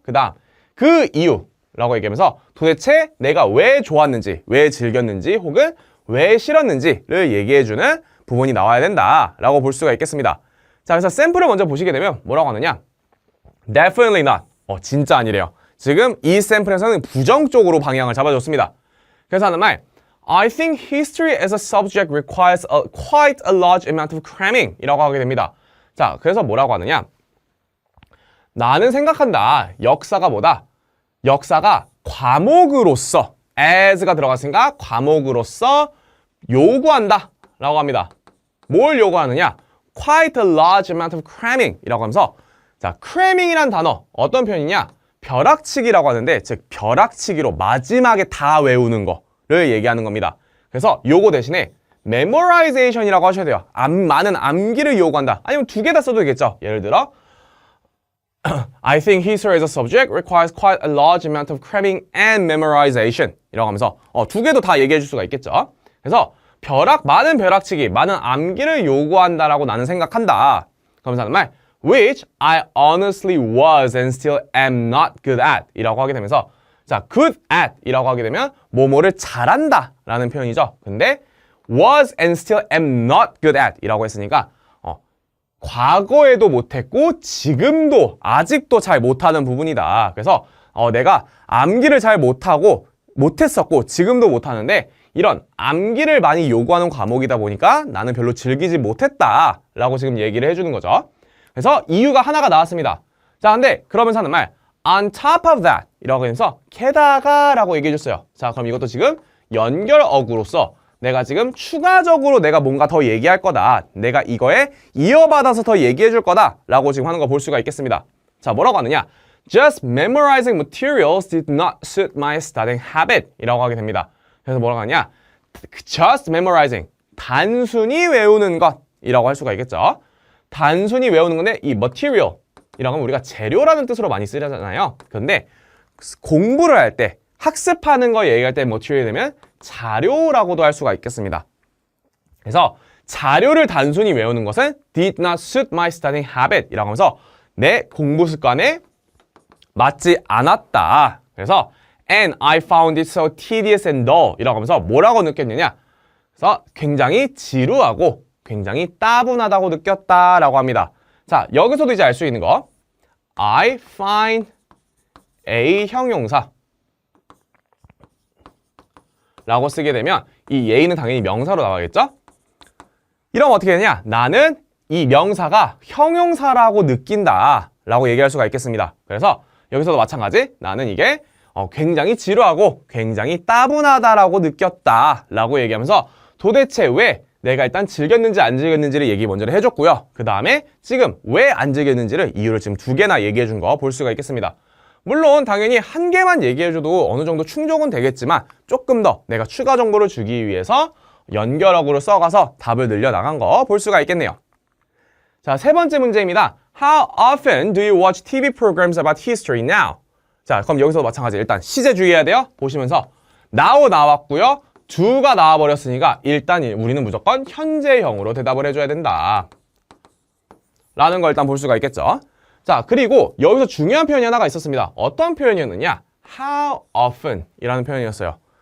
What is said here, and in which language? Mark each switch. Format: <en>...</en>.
<ko>그 다음 그 이유라고 얘기하면서 도대체 내가 왜 좋았는지 왜 즐겼는지 혹은 왜 싫었는지를 얘기해주는 부분이 나와야 된다라고 볼 수가 있겠습니다. 자, 그래서 샘플을 먼저 보시게 되면 뭐라고 하느냐</ko> <en>definitely not</en> <ko>진짜 아니래요. 지금 이 샘플에서는 부정 쪽으로 방향을 잡아줬습니다. 그래서 하는 말</ko> <en>I think history as a subject requires quite a large amount of cramming</en> <ko>이라고 하게 됩니다. 자, 그래서 뭐라고 하느냐 나는 생각한다 역사가 뭐다 역사가 과목으로서 as가 들어갔으니까 과목으로서 요구한다 라고 합니다. 뭘 요구하느냐</ko> <en>quite a large amount of cramming</en> <ko>이라고 하면서 자, cramming이란 단어 어떤 표현이냐 벼락치기라고 하는데 즉 벼락치기로 마지막에 다 외우는 거 를 얘기하는 겁니다. 그래서 요거 대신에 memorization이라고 하셔야 돼요. 많은 암기를 요구한다. 아니면 두 개 다 써도 되겠죠. 예를 들어</ko> <en>I think history as a subject requires quite a large amount of cramming and memorization</en> <ko>이라고 하면서 두 개도 다 얘기해 줄 수가 있겠죠. 그래서 많은 벼락치기, 많은 암기를 요구한다라고 나는 생각한다. 그러면서 하는 말</ko> <en>which I honestly was and still am not good at</en> <ko>이라고 하게 되면서 자, good at 이라고 하게 되면 뭐뭐를 잘한다 라는 표현이죠. 근데</ko> <en>was and still am not good at</en> <ko>이라고 했으니까 과거에도 못했고 지금도 아직도 잘 못하는 부분이다. 그래서 내가 암기를 잘 못했었고 지금도 못하는데 이런 암기를 많이 요구하는 과목이다 보니까 나는 별로 즐기지 못했다 라고 지금 얘기를 해주는 거죠. 그래서 이유가 하나가 나왔습니다. 자, 근데 그러면서 하는 말</ko> <en>on top of that</en> <ko>이라고 해서 게다가 라고 얘기해 줬어요. 자, 그럼 이것도 지금 연결어구로서 내가 지금 추가적으로 내가 뭔가 더 얘기할 거다. 내가 이거에 이어받아서 더 얘기해 줄 거다 라고 지금 하는 거 볼 수가 있겠습니다. 자, 뭐라고 하느냐?</ko> <en>Just memorizing materials did not suit my studying habit</en> <ko>이라고 하게 됩니다. 그래서 뭐라고 하냐? Just memorizing, 단순히 외우는 것 이라고 할 수가 있겠죠. 단순히 외우는 건데 이 material 이라고 하면 우리가 재료라는 뜻으로 많이 쓰잖아요. 그런데 공부를 할 때 학습하는 거 얘기할 때 material이 되면 자료라고도 할 수가 있겠습니다. 그래서 자료를 단순히 외우는 것은</ko> <en>did not suit my studying habit</en> <ko>이라고 하면서 내 공부 습관에 맞지 않았다. 그래서</ko> <en>and I found it so tedious and dull</en> <ko>이라고 하면서 뭐라고 느꼈느냐? 그래서 굉장히 지루하고 굉장히 따분하다고 느꼈다라고 합니다. 자, 여기서도 이제 알 수 있는 거</ko> <en>I find a</en> <ko>형용사 라고 쓰게 되면 이 a는 당연히 명사로 나와야겠죠? 이러면 어떻게 되냐? 나는 이 명사가 형용사라고 느낀다 라고 얘기할 수가 있겠습니다. 그래서 여기서도 마찬가지 나는 이게 굉장히 지루하고 굉장히 따분하다라고 느꼈다 라고 얘기하면서 도대체 왜 내가 일단 즐겼는지 안 즐겼는지를 얘기 먼저 해줬고요. 그 다음에 지금 왜 안 즐겼는지를 이유를 지금 두 개나 얘기해 준 거 볼 수가 있겠습니다. 물론 당연히 한 개만 얘기해줘도 어느 정도 충족은 되겠지만 조금 더 내가 추가 정보를 주기 위해서 연결어구를 써가서 답을 늘려나간 거 볼 수가 있겠네요. 자, 세 번째 문제입니다.</ko> <en>How often do you watch TV programs about history now?</en> <ko>자, 그럼 여기서도 마찬가지. 일단 시제 주의해야 돼요. 보시면서 now 나왔고요. do가 나와버렸으니까 일단 우리는 무조건 현재형으로 대답을 해줘야 된다. 라는 걸 일단 볼 수가 있겠죠. 자, 그리고 여기서 중요한 표현이 하나가 있었습니다. 어떤 표현이었느냐? How often 이라는 표현이었어요.</ko>